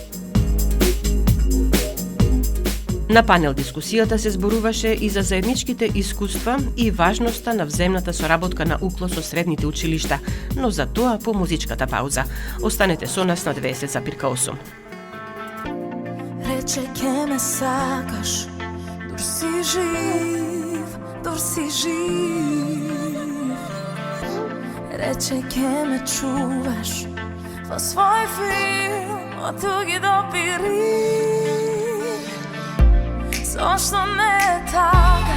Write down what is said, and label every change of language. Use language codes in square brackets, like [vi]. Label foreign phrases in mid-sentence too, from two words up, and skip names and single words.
[mk] На панел дискусијата се зборуваше и за заедничките искуства и важноста на взаимната соработка на УКЛО со средните училишта, но за тоа по музичката пауза. Останете со нас на 20:08. Рече ке ме сакаш Дор си жив, рече ќе ме чуваш во свој film од туги до пири. Зошто не е така?